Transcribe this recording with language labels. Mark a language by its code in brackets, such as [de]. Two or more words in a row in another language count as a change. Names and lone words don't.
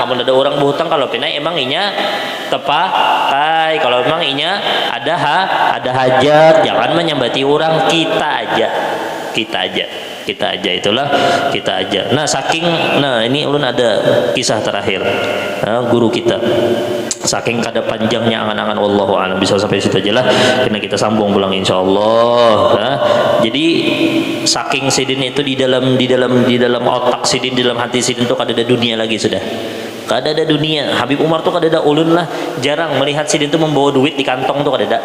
[bjn] Namun ada orang berhutang kalau pinai emang inya tepakai, kalau emang inya ada hajat, jangan menyambati orang, kita aja itulah kita aja. Nah ini ulun ada kisah terakhir guru kita, saking kada panjangnya angan-angan [ar] والله أعلم, [bjn] bisa sampai situ aja lah, karena kita sambung pulang insyaallah. Jadi saking sidin itu di dalam otak sidin, di dalam hati sidin itu kada ada dunia lagi, sudah kada ada dunia. Habib Umar tuh kada ada, ulun lah jarang melihat sidin itu membawa duit di kantong tuh kada ada.